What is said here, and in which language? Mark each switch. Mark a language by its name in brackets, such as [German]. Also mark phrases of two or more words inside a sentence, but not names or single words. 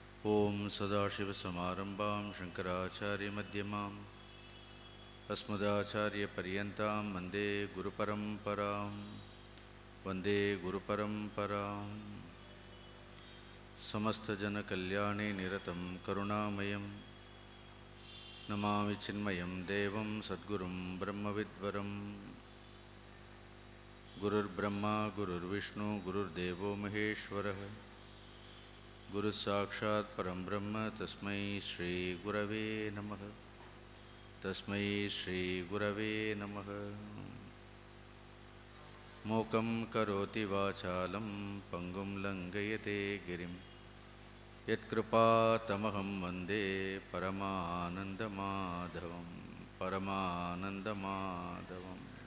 [Sanskrit] ॐ सदाशिवसमारम्भां शङ्कराचार्यमध्यमाम् अस्मदाचार्यपर्यन्तां वन्दे गुरुपरम्पराम् वन्दे गुरुपरम्पराम् வந்தே குருபரம்பராம். समस्तजनकल्याणे निरतं करुणामयम् नमामि चिन्मयं देवं सद्गुरुं ब्रह्मविद्वरम्. गुरुर् ब्रह्मा गुरुर् विष्णु गुरुर् देवो महेश्वरः गुरु साक्षात् परं ब्रह्म तस्मै श्री गुरवे नमः. तस्मै श्री गुरवे नमः. मूकं करोति वाचालं पङ्गुं लङ्घयते गिरिम् यत्कृपा तमहं वन्दे परमानन्दमाधवम् परमानन्दमाधवम्.